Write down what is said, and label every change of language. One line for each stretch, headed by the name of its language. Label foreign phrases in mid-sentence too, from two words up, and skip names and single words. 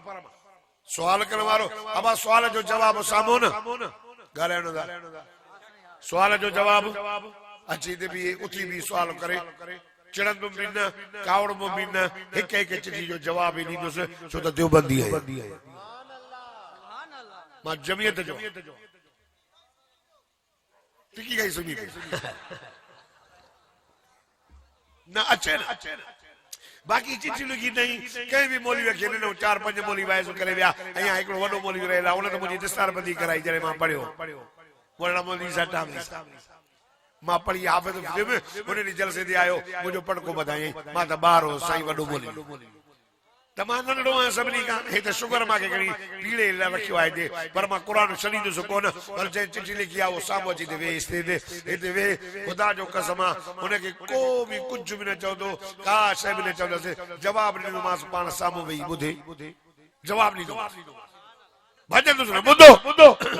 Sindhi: सुवाल करण वारो अबा सुवाल जो जवाब साम्हूं न ॻाल्हाइणो था, सुवाल जो जवाब अची ते बि उथी बि सुवाल करे, चिड़ंदुमि बि न, कावड़बो बि न, हिक हिक चिठी जो जवाब ई ॾींदुसि, छो त देवबंदी आहे, मां जमियत जो टिकी गई सुनी न अचे न। बाक़ी चिठी लिखी नहीं, कंहिं बि मौलवी खे ॾिनो, 4-5 मौलवी वाइस करे विया, ऐं हिकिड़ो वॾो मौलवी रहियल आहे, उन त मुंहिंजी दिस्तारबंदी कराई जॾहिं मां पढ़ियो, वॾा मौलवी सां टामी मां पढ़ी हाफ़िज़ फिल्म, उन ॾींहुं जलसे ते आयो, मुंहिंजो पटको ॿधायईं, मां त ॿार हो साईं वॾो मौलवी, त मां नंढड़ो आहियां सभिनी खां, हे त शुगर मूंखे खणी पीड़े लाइ रखियो आहे हिते, पर मां क़ुरान छॾींदुसि कोन, पर जंहिं चिठी लिखी आहे उहो साम्हूं अची वेह, हिते वेह, ख़ुदा जो कसम आहे हुनखे को बि कुझु बि न चवंदो, का शइ बि न चवंदसि, जवाब ॾींदोमांसि, पाण साम्हूं वेही ॿुधे जवाब ॾींदोमांसि, भॼंदुसि न, ॿुधो